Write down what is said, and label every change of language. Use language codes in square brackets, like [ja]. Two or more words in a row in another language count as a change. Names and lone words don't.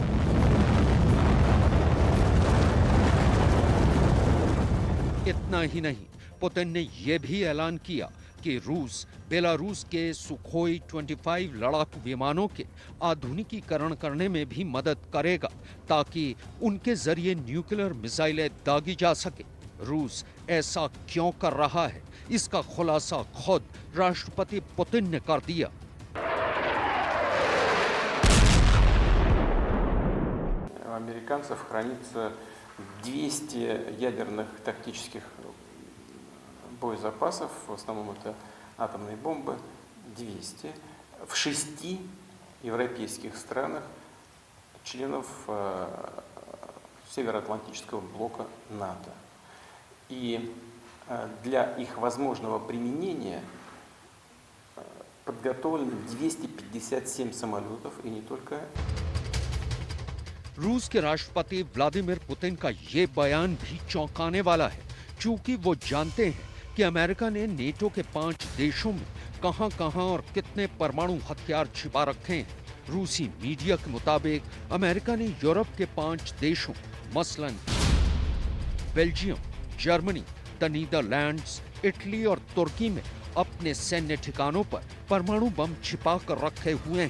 [hi] इतना ही नहीं, पुतिन ने यह भी ऐलान किया कि रूस बेलारूस के सुखोई 25 लड़ाकू विमानों के आधुनिकीकरण करने में भी मदद करेगा ताकि उनके जरिए न्यूक्लियर मिसाइलें दागी जा सके। रूस ऐसा क्यों कर रहा है, इसका खुलासा खुद राष्ट्रपति पुतिन ने कर दिया। [ru] У американцев хранится 200 ядерных тактических боезапасов, в основном это атомные бомбы, 200, в 6 европейских странах, членов Североатлантического блока НАТО. И для их возможного применения подготовлено 257 самолетов, и не только. [hi] रूस के राष्ट्रपति व्लादिमीर पुतिन का ये बयान भी चौंकाने वाला है, क्योंकि वो जानते हैं कि अमेरिका ने नेटो के 5 देशों में कहां-कहां और कितने परमाणु हथियार छिपा रखे हैं। रूसी मीडिया के मुताबिक अमेरिका ने यूरोप के 5 देशों मसलन बेल्जियम, जर्मनी, द नीदरलैंड्स, इटली और तुर्की में अपने सैन्य ठिकानों पर परमाणु बम छिपा कर रखे हुए हैं।